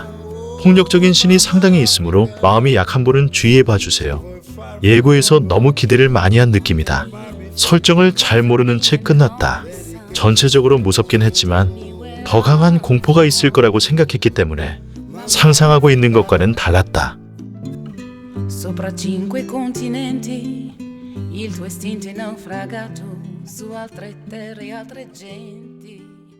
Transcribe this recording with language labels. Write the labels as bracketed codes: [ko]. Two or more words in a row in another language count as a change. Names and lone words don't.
[ko] 폭력적인 씬이 상당히 있으므로 마음이 약한 분은 주의해 봐주세요. 예고에서 너무 기대를 많이 한 느낌이다. 설정을 잘 모르는 채 끝났다. 전체적으로 무섭긴 했지만 더 강한 공포가 있을 거라고 생각했기 때문에 상상하고 있는 것과는 달랐다. [it] Sopra 5 continenti, il tuo istinto è naufragato su altre terre e altre genti.